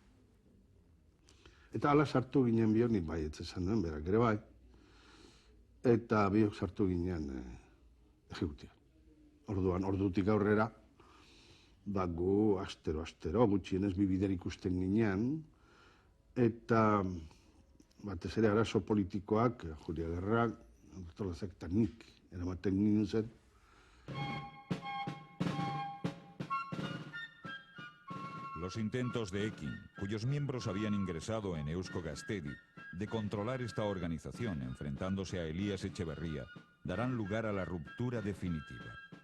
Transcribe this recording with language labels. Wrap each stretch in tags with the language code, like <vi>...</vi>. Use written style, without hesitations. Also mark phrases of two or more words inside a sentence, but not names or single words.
<eu>Eta ala sartu ginen biok, nik bai esan duen, berak ere bai, eta biok sartu ginen ejekutiban. Orduan, ordutik aurrera, gu astero, gutxienez bi bider ikusten ginen, eta batez ere arazo politikoak, Juriaguerrak, Retolazak eta nik eramaten ginen zen.</eu> <es>Los intentos de Ekin, cuyos miembros habían ingresado en Eusko Gaztedi, de controlar esta organización enfrentándose a Elías Echeverría, darán lugar a la ruptura definitiva.</es>